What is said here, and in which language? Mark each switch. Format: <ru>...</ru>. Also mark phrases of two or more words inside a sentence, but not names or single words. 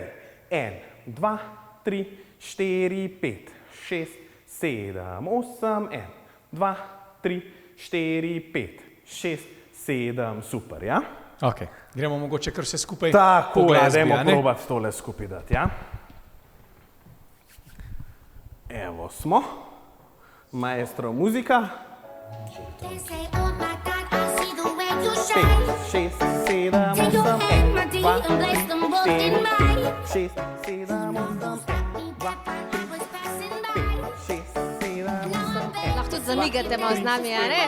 <sl>1, 2, 3, 4, 5, 6, 7, 8, 1, 2, 3, 4, 5, 6, 7, super, ja? Ok, gremo mogoče kar vse skupaj Tako po je, glasbi, dajmo a ne? probati tole skupaj dati, ja? Evo smo, maestro muzika.</sl> <en>They say, oh my God, I see the way you 5, shine. 6, 7, 8, Take your hand, my 1, dear, 2, and place them both 3, in mine. 6, 7, 8, 1, 2, 3, 6, 7, 8,</en> <sl>Lahko tudi zamigate malo z nami, a ne?</sl>